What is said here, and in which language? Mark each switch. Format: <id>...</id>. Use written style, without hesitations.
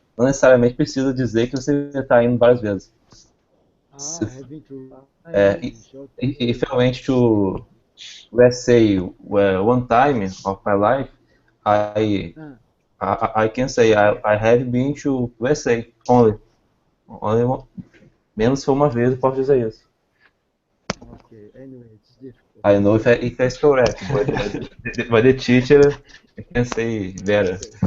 <pt>não necessariamente precisa dizer que você está indo várias vezes.</pt> <en>Ah, I have been to If, okay. if I went to, let's say, one time of my life, I I can say I have been to USA only. Only one,</en> <pt>menos se for uma vez, eu posso dizer isso.</pt> <en>Okay, anyway, it's difficult. I know if that's correct, but the teacher can say better.</en>